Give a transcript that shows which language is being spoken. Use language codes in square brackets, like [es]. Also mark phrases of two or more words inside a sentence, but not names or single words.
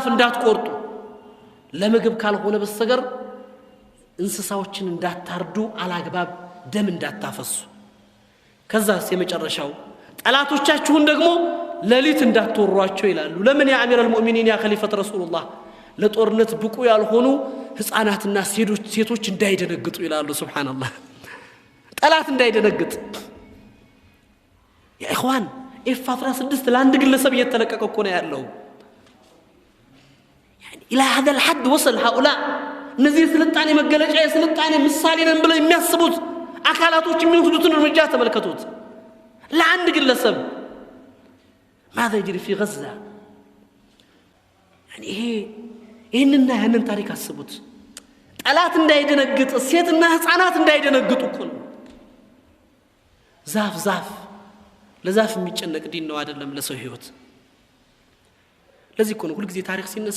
[am] እንዳትቆርጡ ለምግብ ካልሆነ በስተቀር እንስሳዎችን እንዳታርዱ አላግባብ ደም እንዳታፈሱ ከዛስ የመጨረሻው ጠላቶቻችሁን ደግሞ ለሊት እንዳትወሯቸው ይላሉ ለምን ያ አሚር المؤمنين [ar] يا خليفة رسول الله [am] ለጦርነት ብቁ ያልሆኑ ህፃናትና ሴቶች እንዳይደነግጡ ይላሉ ሱብሃንአላህ ጠላት እንዳይደነግጥ [ar] يا إخوان [am] F16 ለአንድ ግለሰብ እየተለቀቀ እኮ ነው ያለው [ar] يعني الى هذا الحد وصل هؤلاء [am] እነዚህ የስልጣኔ መገለጫ የስልጣኔ ምሳሌ ነን ብለው የሚያስቡት አካላቶች የሚወስዱትን እርምጃ ተመልከቱት። ለአንድ ግለሰብ [ar] ماذا يجري في غزة يعني [am] ይህንና ያንን ታሪክ አስቡት። ጠላት እንዳይደነግጥ ሴትና ህፃናት እንዳይደነግጡ እኮ ነው። ዛፍ ለዛፍ የሚጨነቅ ዲን ነው አይደለም ለሰው ህይወት። ለዚህ እኮ ነው ሁሉ ጊዜ ታሪክ ሲነሳ